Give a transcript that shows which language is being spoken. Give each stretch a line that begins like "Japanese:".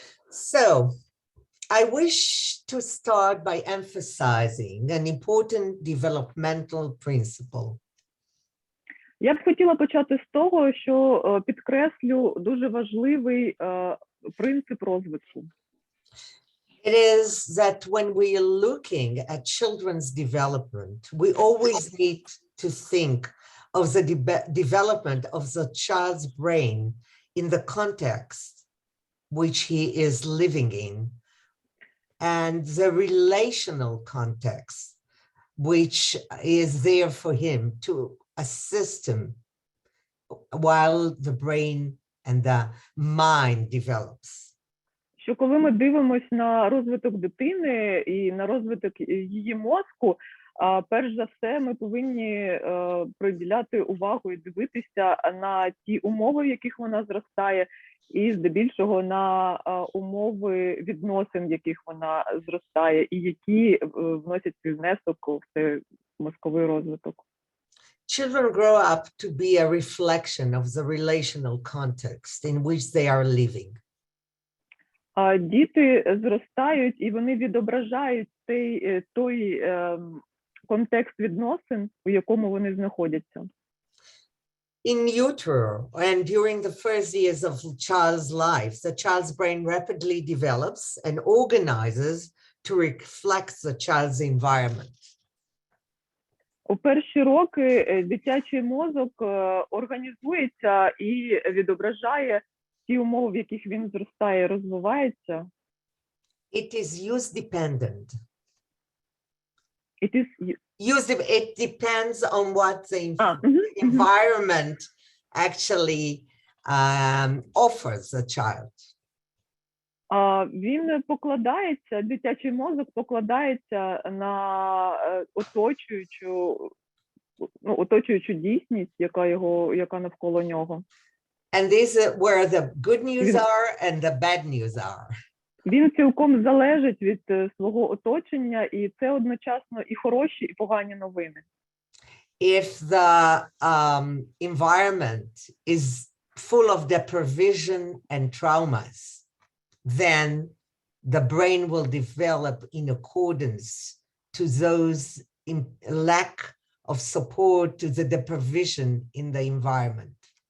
English: So, I wish to start by emphasizing an important developmental principle.
Ukrainian: Я б хотіла почати з того, що підкреслю дуже важливий принцип розвитку.
English: It is that when we are looking at children's development, we always need to think of the development of the child's brain in the context which he is living in, and the relational context which is there for him to assist him while the brain and the mind develops.
Ukrainian: Що коли ми дивимося на розвиток дитини і на розвиток її мозку, перш за все ми повинні приділяти увагу і дивитися на ті умови, в яких вона зростає, і здебільшого на умови відносин, в яких вона зростає, і які вносять свій внесок в цей мозковий розвиток.
English: Children grow up to be a reflection of the relational context in which they are living.
Ukrainian: Діти зростають і вони відображають той контекст відносин, у якому вони знаходяться.
English: In utero and during the first years of the child's life, the child's brain rapidly develops and organizes to reflect the child's environment.
Ukrainian: У перші роки дитячий мозок організується і відображає ті умови, в яких він зростає і розвивається.
English: It is use dependent. It depends on what the environment actually offers the child.
Ukrainian: Він покладається, дитячий мозок покладається на оточуючу дійсність, яка навколо нього.
English: And this is where the good news are and the bad news are.
Ukrainian: Він цілком залежить від свого оточення, і це одночасно і хороші, і погані новини.
English: If the environment is full of deprivation and traumas, then the brain will develop in accordance to those lack of support to the deprivation in the environment.